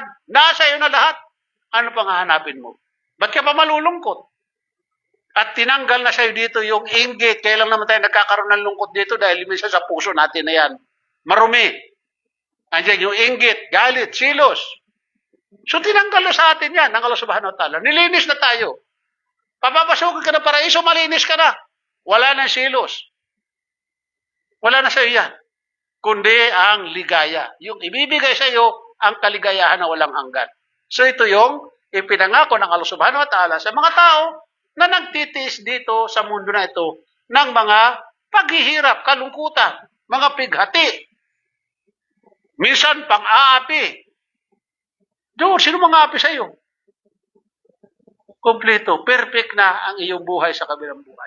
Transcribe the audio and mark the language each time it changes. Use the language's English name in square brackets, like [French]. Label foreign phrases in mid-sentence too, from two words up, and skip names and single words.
[Filipino] Nasa iyo na lahat. Ano pang hahanapin mo? Ba't ka pa malulungkot? At tinanggal na sa'yo dito yung inggit. Kailan naman tayo nagkakaroon ng lungkot dito dahil minsan sa puso natin na yan. Marumi. Andiyan yung inggit, galit, silos. So tinanggal na sa atin yan ng Allah [Arabic] سبحانه وتعالى. [Filipino] Nilinis na tayo. Papapasukin ka ng paraiso, malinis ka na. Wala na silos. Wala na sa'yo yan. Kundi ang ligaya. Yung ibibigay sa'yo ang kaligayahan na walang hanggan. So ito yung ipinangako ng Allah [Arabic] سبحانه وتعالى [Filipino] sa mga tao na nagtitiis dito sa mundo na ito ng mga paghihirap, kalungkutan, mga pighati. Minsan pang-aapi. Doon, sino mga api sa iyo? Kompleto, perfect na ang iyong buhay sa kabilang buhay.